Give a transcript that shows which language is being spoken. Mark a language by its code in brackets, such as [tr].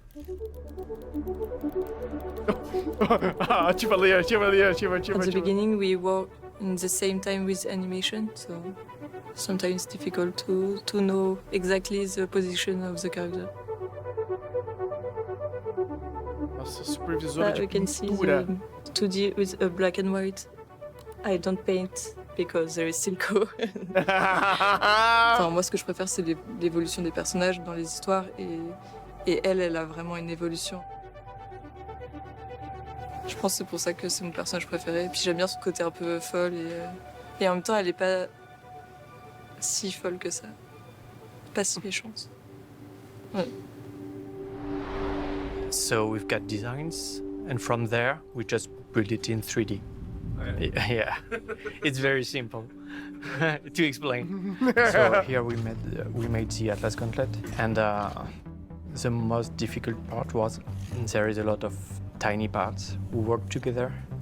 [en] At the beginning, we work in the same time with animation, so sometimes it's difficult to know exactly the position of the character. [pt] Nossa, supervisora de [en] We can see [pt] pintura. [en] the 2D with a black and white. I don't paint because there is still co. [fr] Enfin, moi, ce que je préfère, c'est l'évolution des personnages dans les histoires et elle a vraiment une évolution. Je pense que c'est pour ça que c'est mon personnage préféré. Et puis j'aime bien son côté un peu folle et en même temps, elle est pas si folle que ça. Pas si méchante. Ouais. [en] So we've got designs, and from there, we just build it in 3D. Yeah, it's very simple to explain. So here we made the Atlas Gauntlet, and the most difficult part was there is a lot of tiny parts who work together.